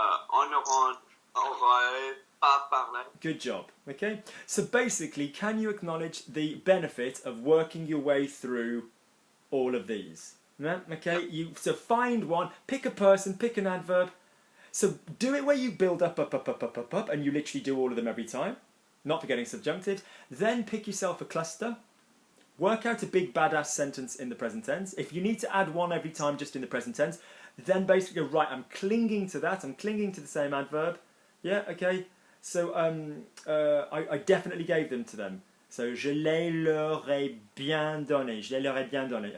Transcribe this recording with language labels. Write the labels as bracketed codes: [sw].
[fr] On leur en aurait pas parlé. [en] Good job. Okay. So basically, can you acknowledge the benefit of working your way through all of these? Yeah? Okay. So find one. Pick a person. Pick an adverb. So do it where you build up, and you literally do all of them every time. Not forgetting subjunctives. Then pick yourself a cluster. Work out a big badass sentence in the present tense. If you need to add one every time just in the present tense, then basically go, right, I'm clinging to that. I'm clinging to the same adverb. Yeah, okay. So I definitely gave them to them. [fr] So je les leur ai bien donné. Je les leur ai bien donné.